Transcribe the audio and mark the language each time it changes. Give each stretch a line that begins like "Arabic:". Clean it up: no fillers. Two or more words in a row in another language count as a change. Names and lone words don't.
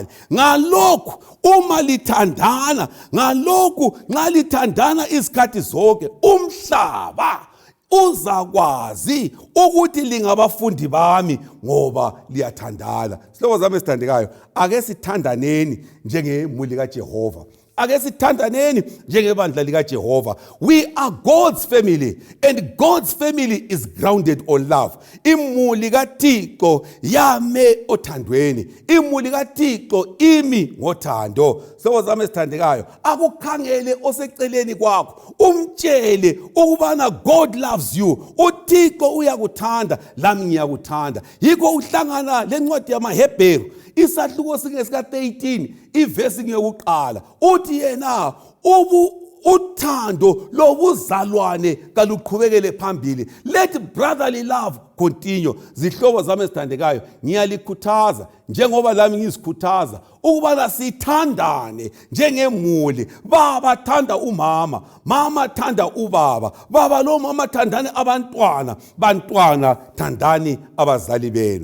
North Ndebele: Ngalokhu uma lithandana, ngalokhu nxa lithandana izikhathi zonke, umhlaba uzakwazi ukuthi lingabafundi bami ngoba liyathandana. Sihlobo zami esithandekayo, ake sithandaneni njengemuli kaJehova. Ake sithandaneni njengebandla likaJehova.
English: We are God's family, and God's family is grounded on love.
North Ndebele: Imuli kaThixo yame othandweni. Imuli kaThixo imi ngothando. Sihlobo zami esithandekayo, akukhangele oseceleni kwakho, umtshele ukubana
English: God loves you.
North Ndebele: uThixo uyakuthanda, lami ngiyakuthanda. Yikho uhlangana lencwadi yamaHebheru isahluko sika 13 ivesi ngeyokuqala, uthi yena uthando lobuzalwane kaluqhubekele phambili.
English: Let brotherly love continue.
North Ndebele: Zihlobo zami ezithandekayo, ngiyalikhuthaza njengoba lami ngizikhuthaza ukubana sithandane njengemuli. Baba thanda umama, mama thanda ubaba, baba lo mama thandani abantwana, bantwana thandani abazali benu.